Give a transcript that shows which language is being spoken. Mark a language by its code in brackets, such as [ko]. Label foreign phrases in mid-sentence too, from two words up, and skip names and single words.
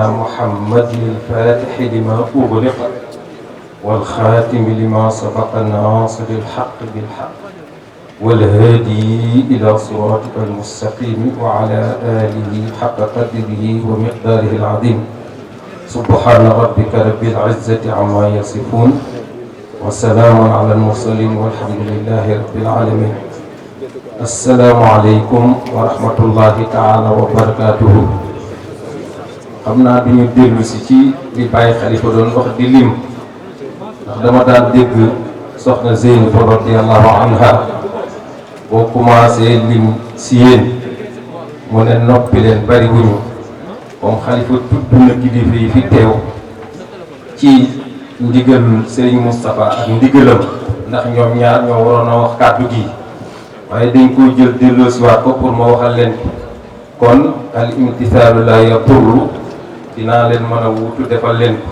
[ar] محمد الفاتح لما أغلق والخاتم لما سبق الناصر الحق بالحق والهادي إلى صراطك المستقيم وعلى آله حق قدره ومقداره العظيم سبحان ربك رب العزة عما يصفون وسلام على المرسلين والحمد لله رب العالمين السلام عليكم ورحمة الله تعالى وبركاته [wo] xam naa bi ñu dellu si ci li Baye Khalifa doon wax di lim ndax dama daan dégg soxna Zeynab [ar] رضي الله عنها [wo] boo commencé lim si yéen mu ne noppi leen bari wuñu comme Khalifa tudd na kilifa yi fi teew ci ndigalul Serigne Moustapha ak ndigalam ndax ñoom ñaar ñoo waroon a wax kàddu gi waaye dañ koy jël delloosiwaat ko pour ma waxal leen kon [ar] الامتثال لا يضر [wo] dinaa leen mën a wuutu defal leen ko.